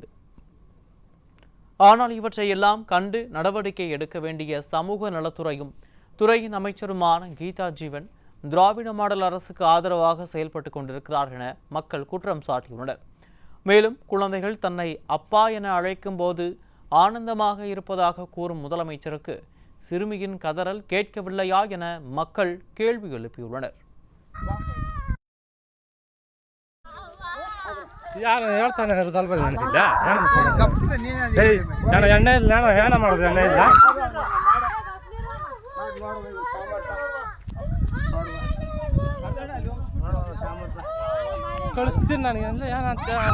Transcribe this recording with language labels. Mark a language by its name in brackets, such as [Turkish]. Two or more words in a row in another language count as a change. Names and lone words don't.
[Tamil] ஆனால் இவற்றை எல்லாம் கண்டு நடவடிக்கை எடுக்க வேண்டிய சமூக நலத்துறையும் துறையின் அமைச்சருமான கீதா ஜீவன் திராவிட மாடல் அரசுக்கு ஆதரவாக செயல்பட்டு கொண்டிருக்கிறார் என மக்கள் குற்றம் சாட்டியுள்ளனர். மேலும் குழந்தைகள் தன்னை அப்பா என அழைக்கும் போது ஆனந்தமாக இருப்பதாக கூறும் முதலமைச்சருக்கு சிறுமியின் கதறல் கேட்கவில்லையா என மக்கள் கேள்வி எழுப்பியுள்ளனர். [Kannada] ಯಾರು ಹೇಳ್ತಾನೆ ಇರೋದಲ್ವ ನನಗಿಲ್ಲ ನಾನು ಎಣ್ಣೆ ಇಲ್ಲ ನಾನು ಏನ ಮಾಡೋದು ಎಣ್ಣೆ ಇಲ್ಲ ಕಳಿಸ್ತೀನಿ ನನಗೆ ಅಂದ್ರೆ ಏನಂತ